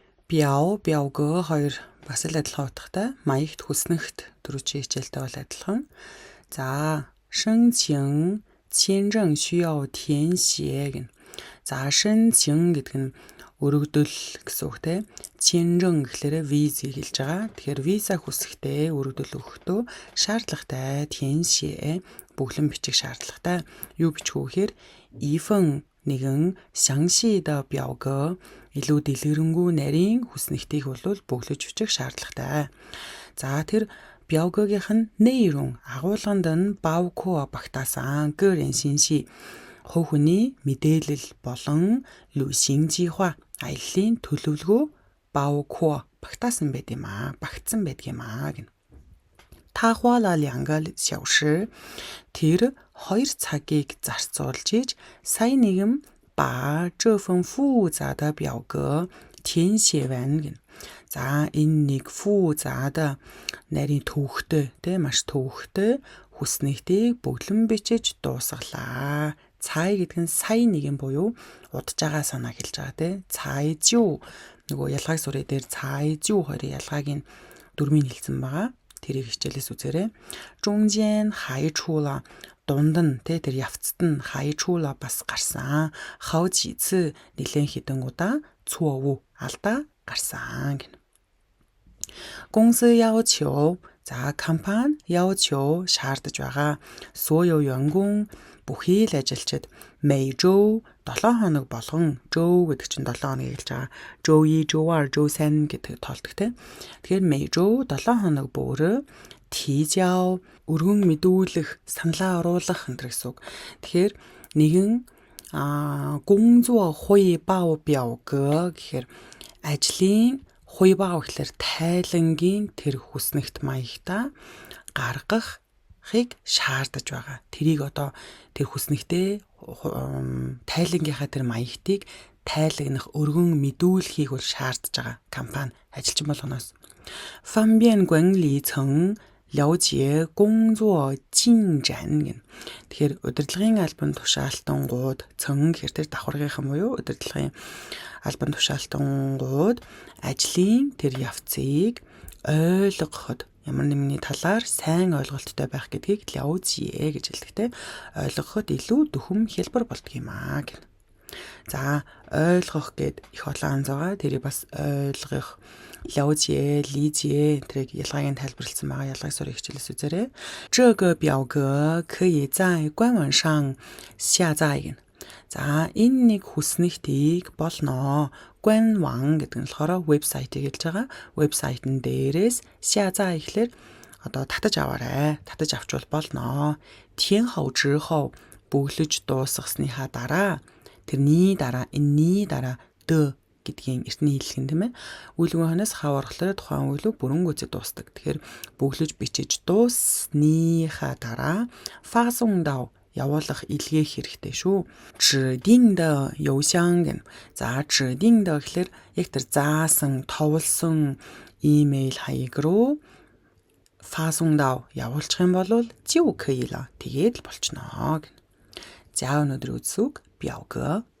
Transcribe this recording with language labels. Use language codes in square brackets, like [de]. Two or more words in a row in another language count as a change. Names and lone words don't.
[mn] 表格 хоёр бас л адилхан утгатай. Маягт хүснэгт дөрвөн хичээлтэй бол адилхан. За, [zh] 申请签证需要填写 гэнэ. [mn] За, 申请 гэдэг нь өргөдөл гэсэн үг те. 签证 гэхлээр визийг хэлж байгаа. Тэгэхээр виза хүсэхдээ өргөдөл өгөхдөө шаардлагатай 填写 бүглэн бичих шаардлагатай. Юу бичих вэ гэхээр 一份нэгэн [zh] 详细的表格 [mn] илүү дэлгэрэнгүй нарийн хүснэгтийг бол бөглөж бичих шаардлагатай. За, тэр 表格гийн内容 агуулганд нь 包括 багтаасан [zh] 个人信息 [mn] хувь хүний мэдээлэл болон [zh] 旅行计划 [mn] аяллаа төлөвлөгөө 包括 багтаасан байд юм аа, багтсан байдаг юм аа гэнэ. [zh] 他花了2个小时 [mn] тэр 2 цагийг зарцуулж иж сая нэгэн [zh] 把这份复杂的表格填写完 [mn] гэнэ. За, энэ нэг [zh] 复杂的 [mn] нарийн төвхтэй, тэ маш төвхтэй хүснэгтийг бүглэн бичиж дуусгалаа. Цай гэдэг нь сая нэгэн буюу удаж байгаа санаа хэлж байгаа те. Цай зүү нөгөө ялгааг сураа дээр цай зүү хоёрын ялгааг нь дөрмийн хэлсэн байгаа. Тэрийг хичээлээс үзээрэй. [zh] 中间还出了 [mn] дунд нь тэ тэр явцад нь [zh] 还出了 [mn] бас гарсан. [zh] 好几次 [mn] нэлээд хэдэн удаа 错误 алдаа гарсан гэнэ. [zh] 公司要求 [mn] за, компани 要求 шаардаж байгаа. [zh] 所有员工 [mn] бүхий л ажилчид [zh] 每周 [mn] 7 хоног болгон 周 гэдэг чинь 7 хоног хэлж байгаа. [zh] 周1, 周2, 周3 [mn] гэдэг тоолдог те. Тэгэхээр [zh] 每周 [mn] 7 хоног бүр 提交 өргөн мэдүүлэх, саналаа оруулах гэсэн үг. Тэгэхээр нэгэн [zh] 工作汇报表格 [mn] гэхээр ажлын 汇报 гэхээр тайлангийн тэр хүснэгт маягта гаргахыг шаардаж байгаа. Тэрийг одоо тэр хүснэгтээ тайлангийнхаа тэр маягтыг тайлагнах, өргөн мэдүүлэхийг бол шаардаж байгаа компани ажилчин болгоноос. [zh] 方便管理层 了解工作进展 гэнэ. [mn] Тэгэхээр удирдлагын албан тушаалтангууд цэн гэхээр тэр давхаргийнхан буюу удирдлагын албан тушаалтангууд ажлын тэр явцыг ойлгоход ямар нэгний талаар сайн ойлголттой байх гэдгийг 了解 гэж хэлдэгтэй. Ойлгоход илүү дөхөм хэлбэр болдго юм аа гэнэ. За, ойлгох гэд их олон анз байгаа. Тэрийг бас ойлгох [zh] 了解, 理解 [mn] тэрийг ялгааг нь тайлбарлсан байгаа. Ялгааг сурах хичээлээс үзээрэй. [zh] 这个表格可以在官网上下载 гэнэ. [mn] За, энэ нэг хүснэгтийг болно. 官网 гэдэг нь болохоор вебсайтыг хэлж байгаа. Вебсайтн дээрээс 下载 гэхлээр одоо татаж аваарай. Татаж авчвал болно. [zh] 填好之后 [mn] бүглэж дуусгасныхаа дараа тэрний дараа энэний дараа д гэдгийн эртний хэллэг тийм ээ. Үйлгүүнээс хав орохлоор тухайн үйлэг бүрэн гүйцэд дуусдаг. Тэгэхээр бүглэж бичиж дуусныхаа дараа фасун дав явуулах илгээх хэрэгтэй шүү. [zh] 指定的邮箱 гэнэ. За, 指定的 [mn] гэхэлэр яг тэр заасан, товлсон имэйл хаяг руу фасун дав явуулчих юм бол [zh] 就可以了. [mn] Тэгээд л болчихно гэнэ. За, өнөөдөр үзсүг 表格